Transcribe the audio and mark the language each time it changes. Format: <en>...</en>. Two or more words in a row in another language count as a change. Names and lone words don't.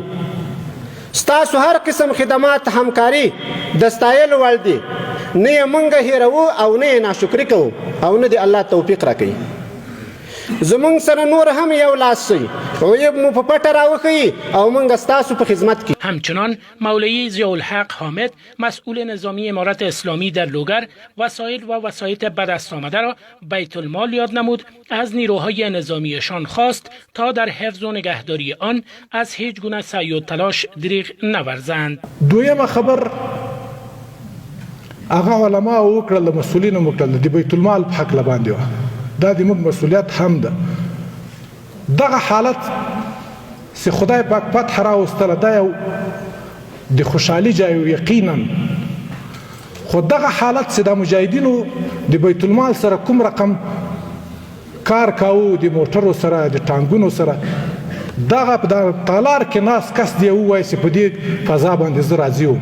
<ps>ستاسو هر قسم خدمات همکاري د ستایلو وړ دي، نه یې مونږ هیروو او نه یې ناشکري کوو او نه دی الله توفیق راکوي. زمونږ سره نور هم یو لاس شئ، عیب مو په پټه راوښیي او مونږ ستاسو په خدمت کې.</ps> <fa>همچنان مولوی ضیاءالحق حامد مسئول نظامی امارت اسلامی در لوگر وسایل و وسایط به دست آمده را بیت المال یاد نمود. از نیروهای نظامیشان خواست تا در حفظ و نگهداری آن از هیچ گونه سعی و تلاش دریغ نورزند.</fa> <ps>دویمه خبر هغه علما وکړل، مسئولین وکړل د بیت المال په حق باندې دا د موږ مسؤلیت هم ده. دغه حالت چې خدای پاک فتح راوستله دا یو د خوشحالي ځای و یقینا، خو دغه حالت چې د مجاهدینو د بیت المال سره کوم رقم کار کاوه، د موټرو سره، د ټانګونو سره، دغه په تالار کې ناست کس دی ووایي چې په دې فضا باندې زه راضي وم.</ps>